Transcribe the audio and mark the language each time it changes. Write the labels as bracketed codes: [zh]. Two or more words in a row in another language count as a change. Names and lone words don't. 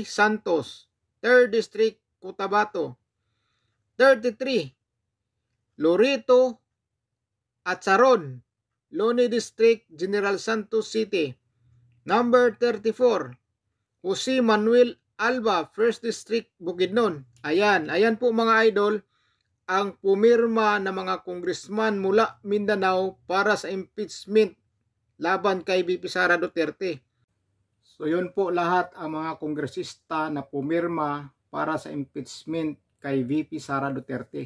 [tl] Santos, 3rd District, Cotabato. 33, Lorito Atsaron, Loni District, General Santos City. Number 34, Jose Manuel Alba, 1st District, Bukidnon. Ayan po mga idol, ang pumirma na mga congressman mula Mindanao para sa impeachment laban kay VP Sara Duterte. So yun po lahat ang mga kongresista na pumirma para sa impeachment kay VP Sara Duterte.